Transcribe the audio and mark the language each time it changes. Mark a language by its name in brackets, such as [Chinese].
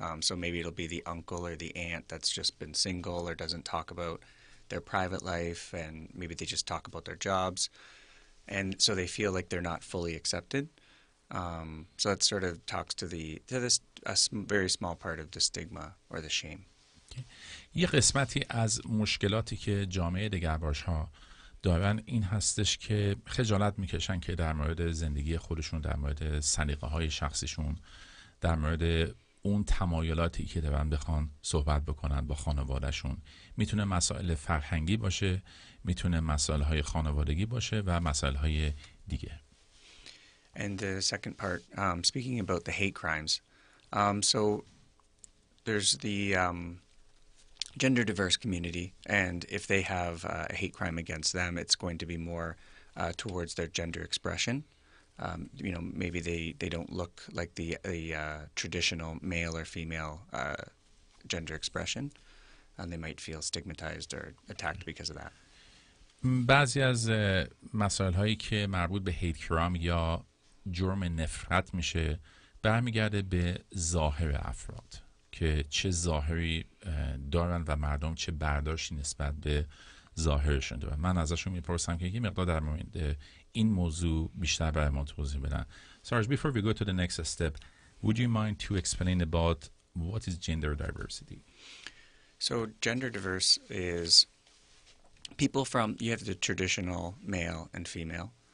[English] So maybe it'll be the uncle or the aunt that's just been single or doesn't talk about their private life, and maybe they just talk about their jobs. And so they feel like they're not fully accepted. So that sort of talks to this very small part of the stigma or the shame. [Persian] یه قسمتی از مشکلاتی که جامعه دگرباش‌ها دارن این هستش که خجالت میکشن که در مورد زندگی خودشون، در مورد سلیقه‌های شخصیشون، در مورد اون تمایلاتی که دارن بخوان صحبت بکنن با خانوادهشون. میتونه مسائل فرهنگی باشه، میتونه مسائل‌های خانوادگی باشه و مسائل‌های دیگه. [English] And the second part, speaking about the hate crimes. So there's the gender diverse community, and if they have a hate crime against them, it's going to be more towards their gender expression. Maybe they don't look like the traditional male or female gender expression, and they might feel stigmatized or attacked because of that. [Persian] بعضی از مسائل هایی که مربوط به هیت کرام یا جرم نفرت میشه برمیگرده به ظاهر افراد که چه ظاهری دارن و مردم چه برداشتی نسبت به ظاهرشون دارن. من ازشون میپرسم که یه مقدار در مورد این موضوع بیشتر برای ما توضیح بدن. [English] Sarge, before we go to the next step, would you mind to explain about what is gender diversity? So gender diverse is people from, you have the traditional male and female.